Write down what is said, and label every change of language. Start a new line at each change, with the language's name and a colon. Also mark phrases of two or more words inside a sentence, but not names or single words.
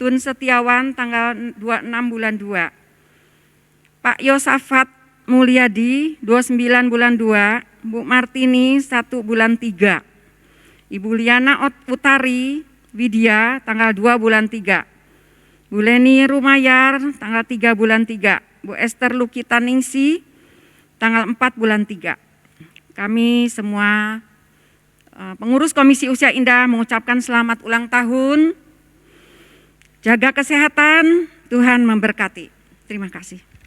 Indonesian: Tun Setiawan tanggal 26 bulan 2, Pak Yosafat Mulyadi 29 bulan 2, Bu Martini 1 bulan 3, Ibu Liana Utari Widya tanggal 2 bulan 3, Bu Leni Rumayar tanggal 3 bulan 3, Bu Esther Lukita Ningsi tanggal 4 bulan 3. Kami semua pengurus Komisi Usia Indah mengucapkan selamat ulang tahun. Jaga kesehatan, Tuhan memberkati. Terima kasih.